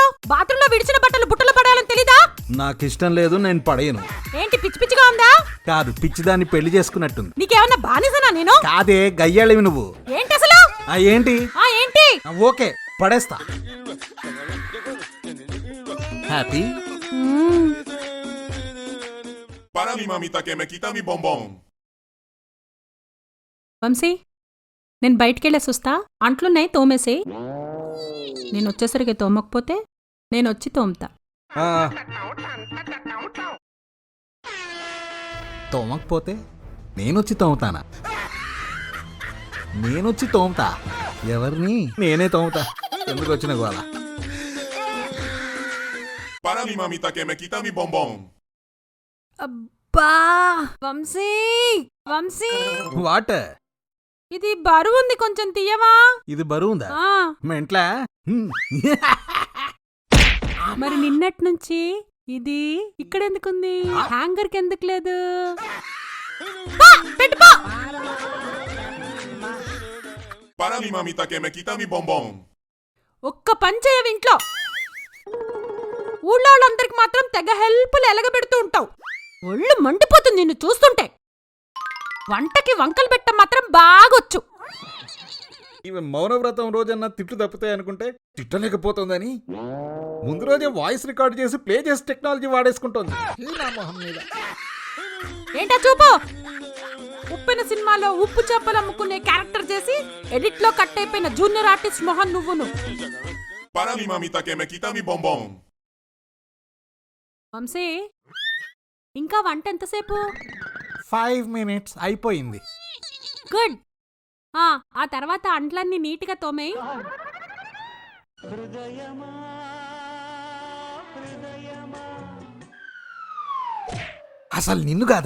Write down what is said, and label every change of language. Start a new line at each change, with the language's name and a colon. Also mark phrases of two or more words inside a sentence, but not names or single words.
Telugu: బాత్రూంలో విడిచిన బట్టలు బుట్టలో పడాలని తెలీదా? నాకు ఇష్టం లేదు, నేను పడేయను. ఏంటి పిచ్చి పిచ్చిగా ఉందా? కాదు, పిచ్చిదాన్ని పెళ్లి చేసుకున్నట్టుంది. నీకేమన్నా బానిసనా నేను? కాదే, గయ్యాళివి నువ్వు. ఏంటి అసలు? ఏంటి? ఏంటి? ఓకే, పడేస్తా. హ్యాపీ.
Spanish: Para mi mamita que me quita mi bombón.
Telugu: వంశీ, నేను బయటికెళ్ళేసి వస్తా. అంట్లున్నాయి, తోమేసి. నేను వచ్చేసరికి తోమకపోతే నేను వచ్చి తోముతా. తోమకపోతే నేనొచ్చి తోముతానా? నేనొచ్చి తోముతా? ఎవరిని? నేనే తోముతా. ఎందుకు వచ్చిన గోల?
Spanish: Para mi mamita que me quita mi bombón.
Telugu: అబ్బా వంశీ, వంశీ, వాట్? ఇది బరువుంది, కొంచెం తీయవా? ఇది బరువుందా? మెంట్లా? మరి నిన్నటి నుంచి ఇది ఇక్కడ ఎందుకుంది? హ్యాంగర్ కి ఎందుకు లేదు?
Spanish: Para mi mamita que me quita mi bombón.
Telugu: ఒక్క పని చేయవు ఇంట్లో. ఊళ్ళో వాళ్ళందరికి మాత్రం తెగ హెల్ప్లు ఎలగబెడుతూ ఉంటావు. ఒళ్ళు మండిపోతుంది నిన్ను చూస్తుంటే. వంటకి వంకలు పెట్ట మాత్రం బాగొచ్చు. ఈమె మౌనవ్రతం రోజన్నా తిట్లు తప్పుతాయి అనుకుంటే తిట్టలేకపోతుందని ముందు రోజే
English: voice record
Telugu: చేసి ప్లే చేసి టెక్నాలజీ వాడేసుకుంటోంది. ఈ నా మొహం మీద. ఏంటా చూపు? ఉప్పెన సినిమాలో ఉప్పు చేపలు అమ్ముకునే క్యారెక్టర్ చేసి ఎడిట్ లో కట్ అయిపోయిన
English: junior artist
Telugu: మొహన్ నువ్వును.
Spanish: Para mi mamita que me quita mi bombón.
Telugu: వంశీ, ఇంకా వంట ఎంతసేపు? 5 minutes అయిపోయింది. గుడ్. ఆ తర్వాత అంట్లన్నీ నీట్గా తోమేయి. అసలు నిన్ను కాదే